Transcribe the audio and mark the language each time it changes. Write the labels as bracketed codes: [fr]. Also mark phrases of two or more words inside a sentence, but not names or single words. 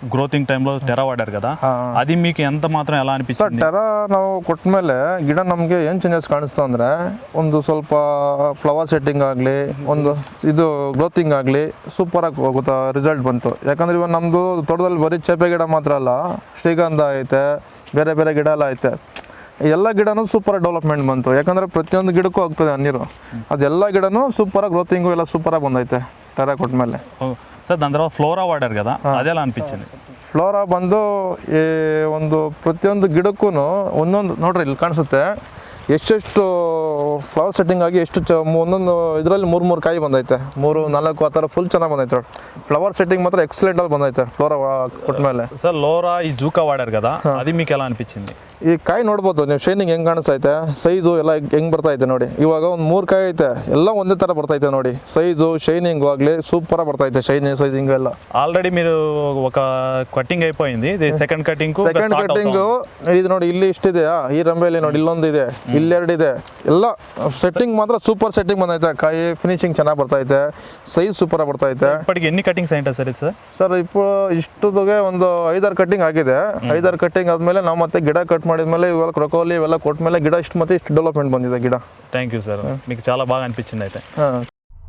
[te] గ్రోతింగ్ టైంలో టెరా వాడారు కదా, అది మీకు ఎంత మాత్రం ఎలా [kn] ಸರ್ [te] అనిపించింది? [kn] ಟೆರಾ ನಾವು ಕೊಟ್ಟ ಮೇಲೆ ಗಿಡ ನಮಗೆ ಏನು ಚೇಂಜಸ್ ಕಾಣಿಸ್ತು ಅಂದರೆ ಒಂದು ಸ್ವಲ್ಪ [en] flower setting [kn] ಆಗಲಿ ಒಂದು ಇದು ಗ್ರೋತಿಂಗ್ ಆಗಲಿ ಸೂಪರಾಗಿ ಹೋಗುತ್ತಾ ರಿಸಲ್ಟ್ ಬಂತು. ಯಾಕಂದರೆ ಇವಾಗ ನಮ್ಮದು ತೋಟದಲ್ಲಿ ಬರೀ ಚೇಪೆ ಗಿಡ ಮಾತ್ರ ಅಲ್ಲ, ಶ್ರೀಗಂಧ ಐತೆ, ಬೇರೆ ಬೇರೆ ಗಿಡ ಎಲ್ಲ ಐತೆ. ಎಲ್ಲ ಗಿಡನೂ ಸೂಪರಾಗಿ ಡೆವಲಪ್ಮೆಂಟ್ ಬಂತು. ಯಾಕಂದರೆ ಪ್ರತಿಯೊಂದು ಗಿಡಕ್ಕೂ ಹೋಗ್ತದೆ ನೀರು, ಅದೆಲ್ಲ ಗಿಡನೂ ಸೂಪರಾಗಿ ಗ್ರೋತಿಂಗು ಎಲ್ಲ ಸೂಪರಾಗಿ ಬಂದೈತೆ ಟೆರಾ ಕೊಟ್ಟ [te] సార్ దాని తర్వాత ఫ్లోరా వాడారు కదా, అదెలా అనిపించింది? [kn] ಫ್ಲೋರಾ ಬಂದು ಈ ಒಂದು ಪ್ರತಿಯೊಂದು ಗಿಡಕ್ಕೂ ಒಂದೊಂದು ನೋಡ್ರಿ ಇಲ್ಲಿ ಕಾಣಿಸುತ್ತೆ ಎಷ್ಟೆಷ್ಟು [en] flower setting [kn] ಆಗಿ ಎಷ್ಟು ಒಂದೊಂದು ಇದರಲ್ಲಿ ಮೂರು ಕಾಯಿ ಬಂದೈತೆ, 3-4 ಆ ಥರ ಫುಲ್ ಚೆನ್ನಾಗಿ ಬಂದೈತೆ. [en] flower setting [kn] ಮಾತ್ರ ಎಕ್ಸಲೆಂಟಾಗಿ ಬಂದೈತೆ ಫ್ಲೋರಾ ಕೊಟ್ಮೇಲೆ. [te] సార్ లోరా ఈ జూకా వాడారు కదా, అది మీకు ఎలా అనిపించింది? [kn] ಈ ಕಾಯಿ ನೋಡ್ಬೋದು ನೀವು, ಶೈನಿಂಗ್ ಹೆಂಗೆ ಕಾಣಿಸ್ತೈತೆ, ಸೈಜು ಎಲ್ಲ ಹೆಂಗೆ ಬರ್ತೈತೆ ನೋಡಿ. ಇವಾಗ ಒಂದು 3 ಕಾಯಿ ಐತೆ, ಎಲ್ಲ ಒಂದೇ ಥರ ಬರ್ತೈತೆ ನೋಡಿ. ಸೈಜು ಶೈನಿಂಗು ಆಗಲಿ ಸೂಪರಾಗಿ ಬರ್ತೈತೆ, [en] shining sizing [kn] ಎಲ್ಲ. [te] ఆల్రెడీ మీరు ఒక కటింగ్ అయిపోయింది, ఇది [en] second cutting [kn] ಇದು ನೋಡಿ, ಇಲ್ಲಿ ಇಷ್ಟಿದೆಯಾ ಈ ರಂಬೆಯಲ್ಲಿ ನೋಡಿ, ಇಲ್ಲೊಂದಿದೆ, ಇಲ್ಲೆರಡಿದೆ, ಎಲ್ಲ ಸೆಟ್ಟಿಂಗ್ ಮಾತ್ರ [en] super setting [kn] ಬಂದೈತೆ. ಕಾಯಿ ಫಿನಿಶಿಂಗ್ ಚೆನ್ನಾಗಿ ಬರ್ತೈತೆ, ಸೈಜ್ ಸೂಪರಾಗಿ ಬರ್ತೈತೆ. [te] ఇప్పటికి ఎన్ని కటింగ్స్ అయింటా సార్ ఇది? [kn] ಸರ್ ఇప్పుడు ಇಷ್ಟುಗೆ ಒಂದು 5-6 ಕಟ್ಟಿಂಗ್ ಆಗಿದೆ. 5-6 ಕಟ್ಟಿಂಗ್ ಆದಮೇಲೆ ನಾವು ಮತ್ತೆ ಗಿಡ ಕಟ್ ಮಾಡಿದ್ಮೇಲೆ ಇವೆಲ್ಲ ಕ್ರೊಕೋಲಿ ಇವೆಲ್ಲ ಕೊಟ್ಮೇಲೆ ಗಿಡ ಇಷ್ಟು ಮತ್ತೆ ಇಷ್ಟು ಡೆವಲಪ್ಮೆಂಟ್ ಬಂದಿದೆ ಗಿಡ. [en] thank you [te] సార్, మీకు చాలా బాగా అనిపించింది అయితే.